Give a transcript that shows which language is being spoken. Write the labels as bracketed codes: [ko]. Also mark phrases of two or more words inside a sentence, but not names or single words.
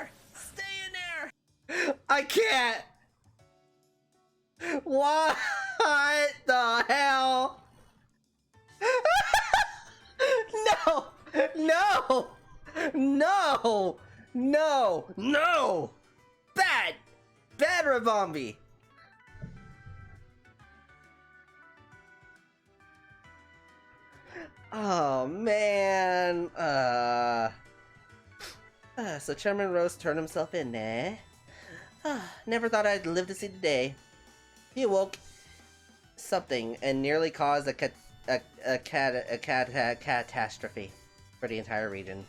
[en] Stay in there! that? What the hell? No! No! No! No! No! Bad! Bad Ravombi! Oh man. So Chairman Rose turned himself in, eh? Never thought I'd live to see the day. He awoke something and nearly caused a catastrophe for the entire region.